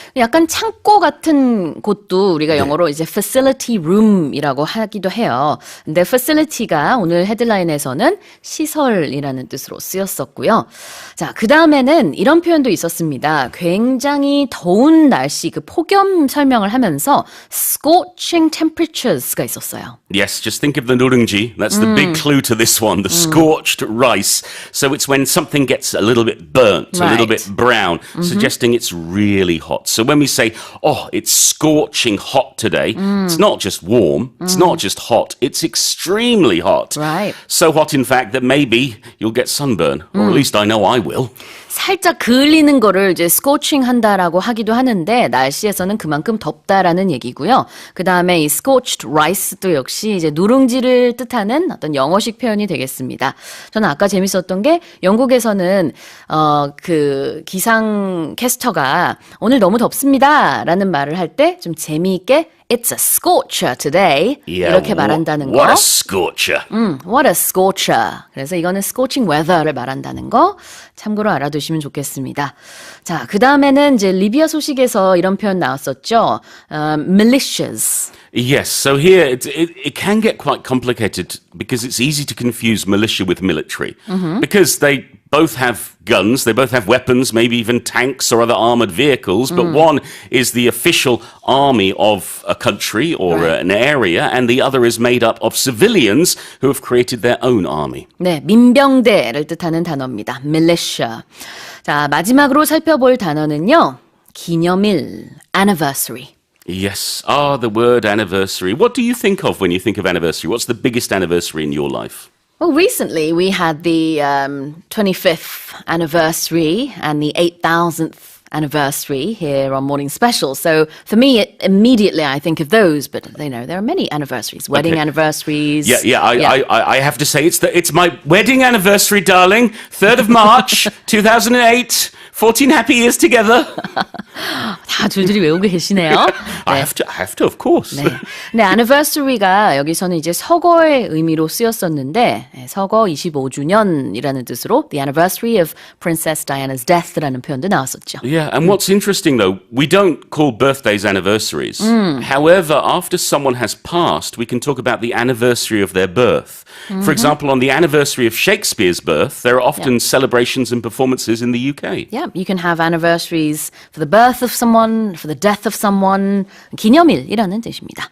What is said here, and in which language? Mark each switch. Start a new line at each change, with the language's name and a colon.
Korean: 약간 창고 같은 곳도 우리가 영어로 이제 facility room이라고 하기도 해요. 근데 facility가 오늘 헤드라인에서는 시설이라는 뜻으로 쓰였었고요. 자, 그 다음에는 이런 표현도 있었습니다. 굉장히 더운 날씨, 그 폭염 설명을 하면서 scorching temperatures가 있었어요.
English: Yes, just think of the nurungji. That's the big clue to this one, the scorched rice. So it's when something gets a little bit burnt, a little bit brown, suggesting it's really hot. So when we say, oh, it's scorching hot today, it's not just warm, it's not just hot, it's extremely hot. Right. So hot, in fact, that maybe you'll get sunburn, or at least I know I will.
Korean: 살짝 그을리는 거를 이제 scorching 한다라고 하기도 하는데 날씨에서는 그만큼 덥다라는 얘기고요. 그 다음에 이 scorched rice도 역시 이제 누룽지를 뜻하는 어떤 영어식 표현이 되겠습니다. 저는 아까 재밌었던 게 영국에서는 그 기상 캐스터가 오늘 너무 덥습니다라는 말을 할 때 좀 재미있게
English: It's a scorcher today. Yeah,
Korean: 이렇게 말한다는 거.
English: What a scorcher. What a scorcher.
Korean: 그래서 이거는 scorching weather를 말한다는 거 참고로 알아두시면 좋겠습니다. 자, 그 다음에는 이제 리비아 소식에서 이런 표현 나왔었죠.
English: militias. Yes, so here it can get quite complicated because it's easy to confuse militia with military because they both have guns, they both have weapons, maybe even tanks or other armored vehicles, but one is the official army of a country or an area, and the other is made up of civilians who have created their own army.
Korean: 네, 민병대를 뜻하는 단어입니다.
English: militia.
Korean: 자, 마지막으로 살펴볼 단어는요. 기념일, anniversary.
English: Yes, the word anniversary. What do you think of when you think of anniversary? What's the biggest anniversary in your life? Well, recently we had the 25th anniversary and the 8,000th anniversary here on Morning Special. So for me, immediately I think of those, but you know, there are many anniversaries, wedding anniversaries. I have to say it's my wedding anniversary, darling. 3rd of March, 2008. 14 happy years together.
Korean: 다 줄줄이 외우고 계시네요. 네.
English: I have to, of course.
Korean: 네. 근데 anniversary가 여기서는 이제 서거의 의미로 쓰였었는데 서거 25주년이라는 뜻으로
English: the anniversary of Princess Diana's death
Korean: 라는 표현도 나왔었죠.
English: Yeah, and what's interesting though, we don't call birthdays anniversaries. However, after someone has passed, we can talk about the anniversary of their birth. For example, on the anniversary of Shakespeare's birth, there are often celebrations and performances in the UK. Yeah, you can have anniversaries for the birth of someone, for the death of someone.
Korean: 기념일이라는 뜻입니다.